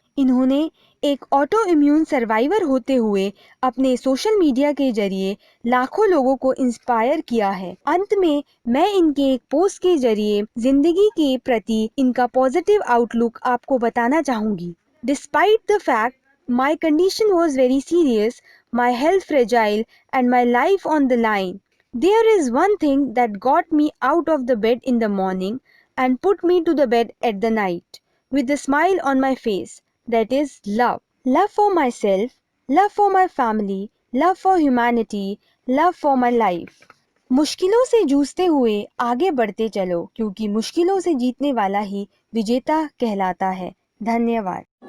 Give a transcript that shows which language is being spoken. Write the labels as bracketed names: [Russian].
[Hindi] इन्होंने एक auto immune survivor होते हुए अपने सोशल मीडिया के जरिए लाखों लोगों को इंस्पायर किया है। अंत में मैं इनके एक पोस्ट के जरिए जिंदगी के प्रति इनका पॉजिटिव आउटलुक आपको बताना चाहूंगी। [English] Despite the fact my condition was very serious, my health fragile, and my life on the line. There is one thing that got me out of the bed in the morning and put me to the bed at the night with a smile on my face. That is love. Love for myself, love for my family, love for humanity, love for my life. [Hindi] मुश्किलों से जूझते हुए आगे बढ़ते चलो, क्योंकि मुश्किलों से जीतने वाला ही विजेता कहलाता है। धन्यवाद।